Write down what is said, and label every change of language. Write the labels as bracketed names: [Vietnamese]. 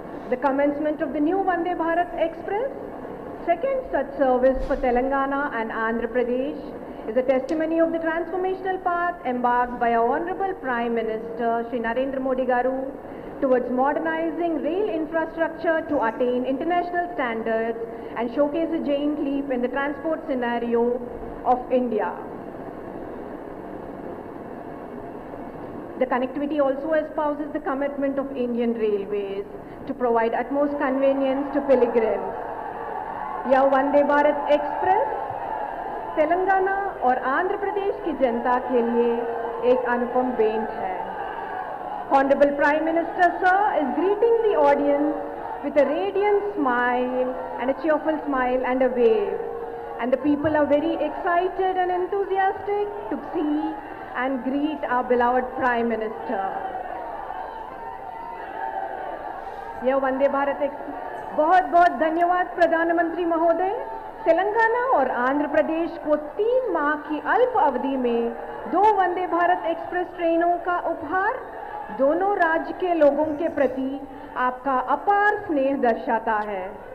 [English] The commencement of the new Vande Bharat Express, second such service for Telangana and Andhra Pradesh, is a testimony of the transformational path embarked by our Honorable Prime Minister Shri Narendra Modi Garu towards modernizing rail infrastructure to attain international standards and showcase a giant leap in the transport scenario of India. The connectivity also espouses the commitment of Indian Railways to provide utmost convenience to pilgrims. [Hindi] यह Vande Bharat express Telangana और आंध्र प्रदेश की जनता के लिए एक अनुपम भेंट है. [English] Honorable Prime Minister Sir is greeting the audience with a radiant smile and a cheerful smile and a wave. And the people are very excited and enthusiastic to see and greet our beloved Prime Minister. [Hindi] यह Vande Bharat express. बहुत बहुत धन्यवाद प्रधानमंत्री महोदय. तेलंगाना और आंध्र प्रदेश को 3 माह की अल्प अवधि में 2 वंदे भारत एक्सप्रेस ट्रेनों का उपहार दोनों राज्य के लोगों के प्रति आपका अपार स्नेह दर्शाता है.